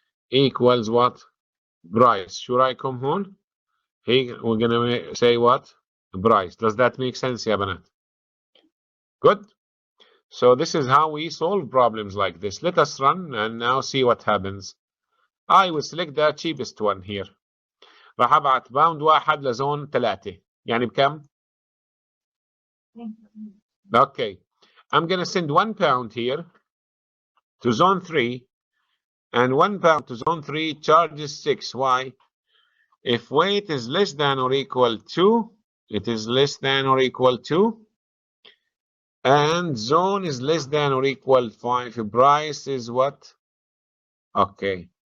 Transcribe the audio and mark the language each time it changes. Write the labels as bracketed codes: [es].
[en] equals what? Price. Should I come on? Here we're gonna say what? Price. Does that make sense, [ar] ya banat? [en] Good. So this is how we solve problems like this. Let us run and now see what happens. I will select the cheapest one here. [ar] راح ابعت باوند واحد لزون 3 يعني بكم؟ Okay. [en] I'm gonna send £1 here to zone 3 and £1 to zone 3 charges 6. Why? If weight is less than or equal to, it is less than or equal to, and zone is less than or equal 5. Price is what? Okay.